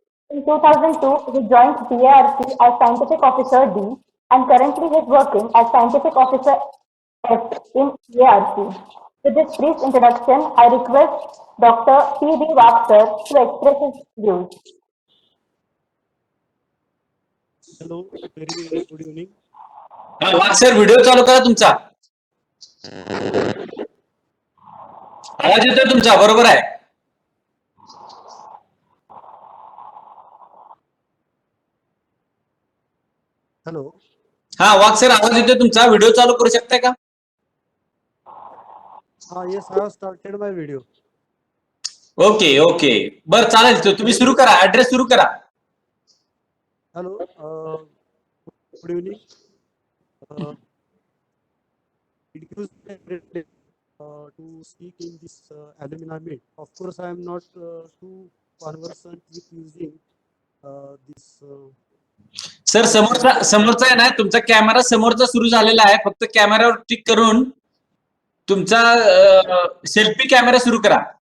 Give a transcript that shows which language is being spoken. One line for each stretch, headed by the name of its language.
English: In 2002, he joined DARC as scientific officer D, and currently he is working as scientific officer F in DARC. With this brief introduction, I request Dr. C.D. Vakar to express his views. Hello, very good evening.
Marathi: Wagh sir, video चालू करा तुमचा. आवाज येतोय तुमचा, बरोबर आहे. Hello, हा वाघ sir आवाज येतोय तुमचा. व्हिडिओ चालू करू शकताय का?
English: Yes, I have started my video.
Marathi: Okay okay बर चालेल. तुम्ही सुरू करा. ऍड्रेस सुरू करा.
English: Hello, good evening. It gives me a great pleasure to speak in this alumni meet. Of course, I am not too conversant with using this.
Marathi: Sir समोरचा आहे ना तुमचा कॅमेरा समोरचा सुरू झालेला आहे. फक्त कॅमेरावर क्लिक करून तुमचा सेल्फी कॅमेरा सुरू करा.